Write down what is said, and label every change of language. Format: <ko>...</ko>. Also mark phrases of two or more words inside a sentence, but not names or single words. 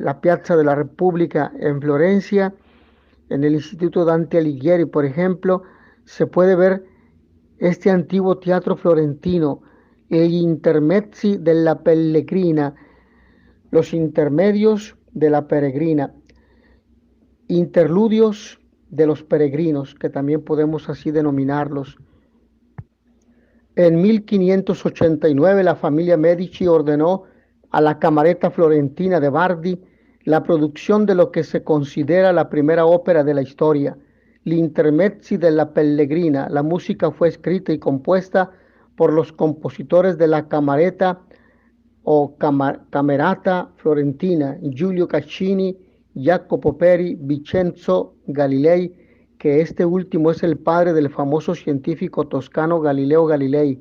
<es>la Piazza de la Repubblica en Florencia, en el Instituto Dante Alighieri, por ejemplo, se puede ver este antiguo teatro florentino, el Intermezzi della Pellegrina, los intermedios de la peregrina, interludios de los peregrinos, que también podemos así denominarlos. En 1589 la familia Medici ordenó a la Camerata Florentina de Bardi la producción de lo que se considera la primera ópera de la historia, l'Intermezzi della Pellegrina. La música fue escrita y compuesta por los compositores de la Camerata o Camerata Florentina, Giulio Caccini, Jacopo Peri, Vincenzo Galilei, que este último es el padre del famoso científico toscano Galileo Galilei.</es>